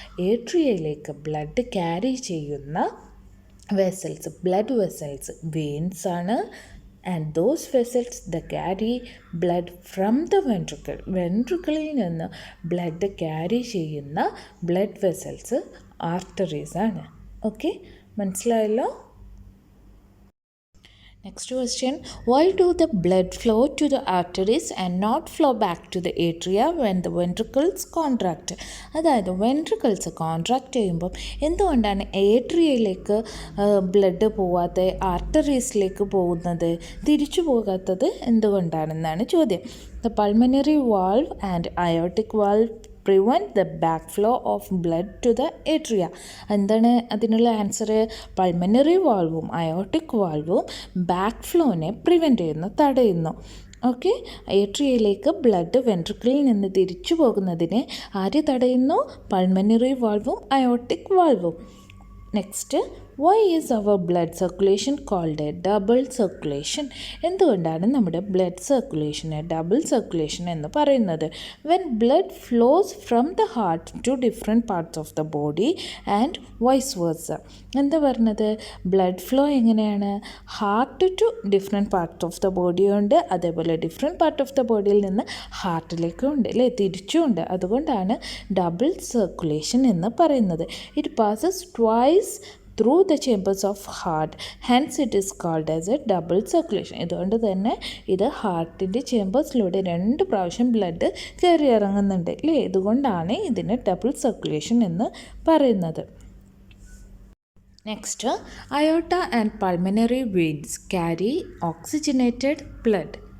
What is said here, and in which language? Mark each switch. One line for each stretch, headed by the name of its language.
Malayalam: ഏട്രിയയിലേക്ക് blood carry ചെയ്യുന്ന vessels, blood vessels veins ആണ്.
English: and those vessels the carry blood from the ventricle,
Malayalam: വെൻട്രിക്കിളിൽ നിന്ന് blood carry ചെയ്യുന്ന blood vessels arteries ആണ്. Okay, മനസ്സിലായല്ലോ?
English: Next question, why do the blood flow to the arteries and not flow back to the atria when the ventricles contract?
Malayalam: അതായത് ventricles contract ചെയ്യുമ്പം എന്തുകൊണ്ടാണ് ഏട്രിയയിലേക്ക് blood പോവാതെ ആർട്ടറീസിലേക്ക് പോകുന്നത്, തിരിച്ചു പോകാത്തത് എന്തുകൊണ്ടാണെന്നാണ് ചോദ്യം.
English: The pulmonary valve and aortic valve prevent the backflow of blood to the atria.
Malayalam: എന്താണ് അതിനുള്ള answer? Pulmonary വാൾവും aortic വാൾവും back ഫ്ലോനെ prevent ചെയ്യുന്നു, തടയുന്നു. ഓക്കെ, ഏട്രിയയിലേക്ക് ബ്ലഡ് വെൻട്രിക്കിളിൽ നിന്ന് തിരിച്ചു പോകുന്നതിനെ ആര് തടയുന്നു? Pulmonary വാൾവും aortic വാൾവും.
English: Next, why is our blood circulation called a double circulation?
Malayalam: എന്തുകൊണ്ടാണ് നമ്മുടെ ബ്ലഡ് സർക്കുലേഷനെ ഡബിൾ സർക്കുലേഷൻ എന്ന് പറയുന്നത്?
English: When blood flows from the heart to different parts of the body and vice versa.
Malayalam: എന്താ പറഞ്ഞത്? ബ്ലഡ് ഫ്ലോ എങ്ങനെയാണ്? Heart to different parts of the ബോഡിയുണ്ട്, അതേപോലെ different part of the ബോഡിയിൽ നിന്ന് ഹാർട്ടിലേക്കും ഉണ്ട് അല്ലേ, തിരിച്ചുമുണ്ട്. അതുകൊണ്ടാണ് ഡബിൾ സർക്കുലേഷൻ എന്ന് പറയുന്നത്.
English: It passes twice through the chambers of heart, hence it is called as a double circulation.
Malayalam: ഇതുകൊണ്ട് തന്നെ ഇത് ഹാർട്ടിൻ്റെ ചേമ്പേഴ്സിലൂടെ 2 പ്രാവശ്യം ബ്ലഡ് കയറി ഇറങ്ങുന്നുണ്ട് അല്ലേ, ഇതുകൊണ്ടാണ് ഇതിന് ഡബിൾ സർക്കുലേഷൻ എന്ന് പറയുന്നത്.
English: Next, aorta and pulmonary veins carry oxygenated blood.